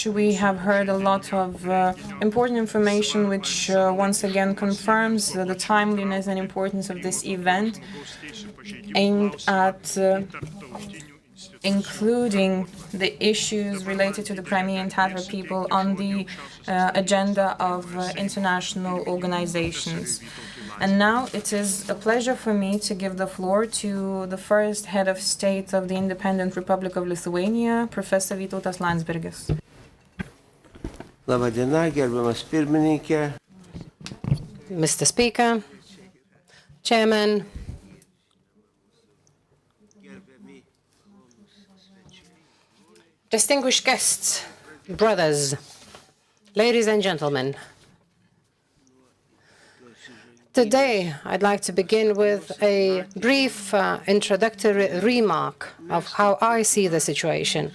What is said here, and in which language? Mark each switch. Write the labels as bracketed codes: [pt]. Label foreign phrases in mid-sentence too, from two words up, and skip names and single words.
[en] We have heard a lot of important information which once again confirms the timeliness and importance of this event, aimed at including the issues related to the Crimean Tatar people on the agenda of international organizations. And now it is a pleasure for me to give the floor to the first head of state of the Independent Republic of Lithuania, Professor Vytautas Landsbergis. [lt] Labą dieną, gerbiamas pirmininkė. [en] Mr. Speaker, Chairman, distinguished guests, brothers, ladies and gentlemen. Today, I'd like to begin with a brief introductory remark of how I see the situation.